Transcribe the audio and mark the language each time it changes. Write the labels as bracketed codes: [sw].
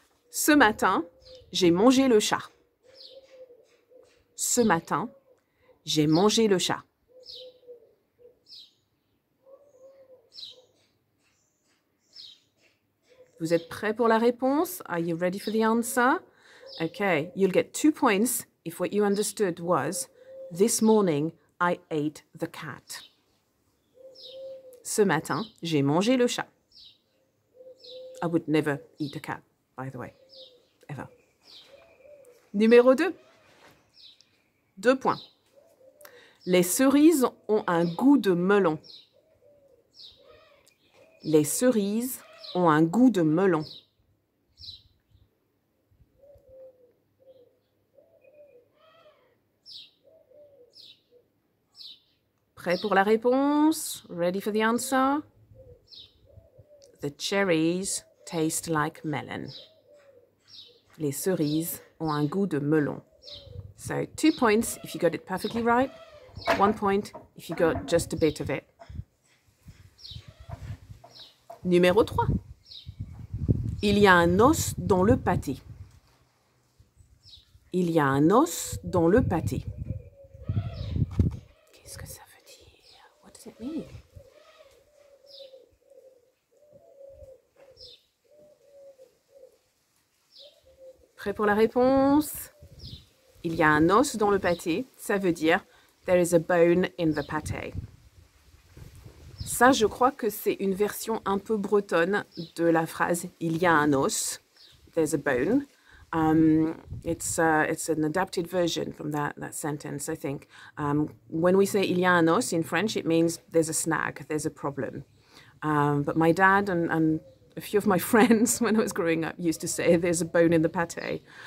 [fr] Ce matin, j'ai mangé le chat. Ce matin, j'ai mangé le chat. Vous êtes prêts pour la réponse? [en] Are you ready for the answer? Okay, you'll get 2 points if what you understood was, this morning, I ate the cat. [fr] Ce matin, j'ai mangé le chat. [en] I would never eat a cat, by the way. Ever. [fr] Numéro 2. 2 points. Les cerises ont un goût de melon. Les cerises ont un goût de melon. Prêt pour la réponse? [en] Ready for the answer? The cherries taste like melon. [fr] Les cerises ont un goût de melon. [en] So 2 points if you got it perfectly right, 1 point if you got just a bit of it. [fr] Numéro 3. Il y a un os dans le pâté. Il y a un os dans le pâté. Qu'est-ce que ça veut dire? [en] What does it mean? [fr] Prêt pour la réponse? Il y a un os dans le pâté, ça veut dire [en] there is a bone in the pâté. [fr] Ça, je crois que c'est une version un peu bretonne de la phrase il y a un os, [en] there's a bone. It's an adapted version from that sentence, I think. When we say [fr] il y a un os [en] in French, it means there's a snag, there's a problem. But my dad and a few of my friends, when I was growing up, used to say, there's a bone in the pâté.